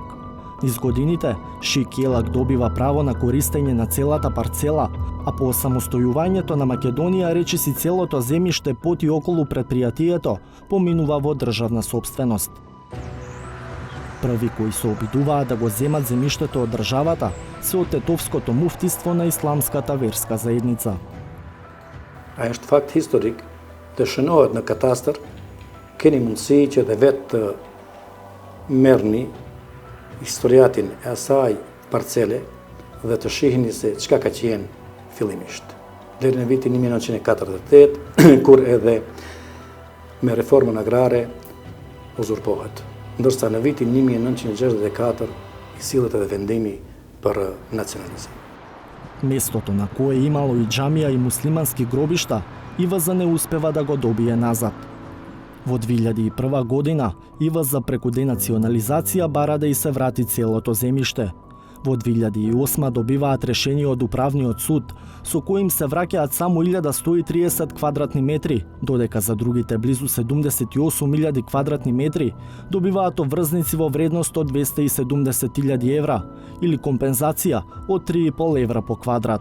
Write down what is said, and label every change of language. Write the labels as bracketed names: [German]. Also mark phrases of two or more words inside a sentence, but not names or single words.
[Macedonian] Низ годините, Шик Елак добива право на користење на целата парцела, а по самостојувањето на Македонија речиси целото земјиште под и околу предпријатието поминува во државна сопственост. Први кои се обидуваа да го земат земјиштето од државата се од Тетовското муфтиство на исламската верска заедница. [Albanian] A është fakt historik të shënohet në katastër, keni mundësi që dhe vetë merrni историјатин e asaj parcele dhe të shihni se çka ka qenë fillimisht. Deri në vitin 1948, kur edhe me reformën agrare uzurpohet. Ndërsa në vitin 1964 i sillet edhe vendimi për nacionalizam. [Macedonian] Местото на кое имало и џамија и муслимански гробишта, ИВЗ не успева да го добие назад. Во 2001 година, ИВЗ преку денационализација бара да и се врати целото земјиште. Во 2008 добиваат решение од Управниот суд, со коим се враќаат само 1130 квадратни метри, додека за другите близу 78.000 квадратни метри добиваат обврзници во вредност од 270.000 евра или компензација од 3,5 евра по квадрат.